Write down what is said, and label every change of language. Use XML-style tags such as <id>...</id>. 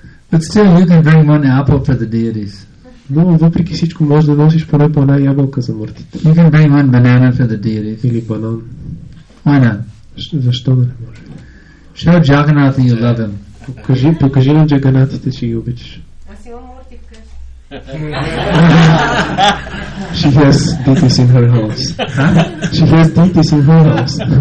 <en>But still, you can bring one apple for the deities.</en> <bg>Но въпреки всичко можеш да носиш поне по една ябълка за мъртвите.</bg> <en>You can bring one banana for the deities.</en> <bg>Или банан.</bg> <en>Why not?</en> <bg>Защо да не може?</bg> <en>Show Jagannath that you love him.</en> <bg>Покажи на джаганатите, че ги обичаш. Аз имам мурти вкъщи.</bg> <en>She has deities in her house. She has deities in her house.</en>